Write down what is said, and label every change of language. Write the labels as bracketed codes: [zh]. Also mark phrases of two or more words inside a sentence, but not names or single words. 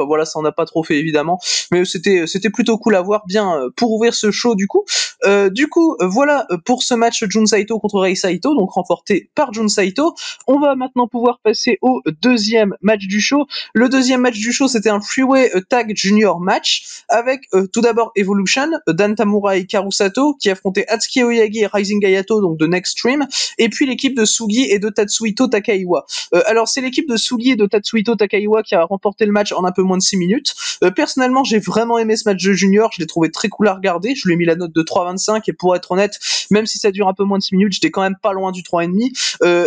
[fr] Voilà, ça on n'a pas trop fait évidemment, mais c'était plutôt cool à voir, bien pour ouvrir ce show du coup. Voilà pour ce match Jun Saito contre Rei Saito, donc remporté par Jun Saito. On va maintenant pouvoir passer au deuxième match du show. Le deuxième match du show, c'était un [en] freeway tag junior match [fr] avec tout d'abord Evolution, Dan Tamura et Hikaru Sato qui affrontaient Atsuki Oyagi et Rising Hayato, donc de Next Stream, et puis l'équipe de Sugi et de Tatsuhito Takaiwa. Alors c'est l'équipe de Sugi et de Tatsuhito Takaiwa qui a remporté le match en un peu moins de 6 minutes. Personnellement, j'ai vraiment aimé ce match de junior, je l'ai trouvé très cool à regarder. Je lui ai mis la note de 3,25, et pour être honnête, même si ça dure un peu moins de 6 minutes, j'étais quand même pas loin du 3,5.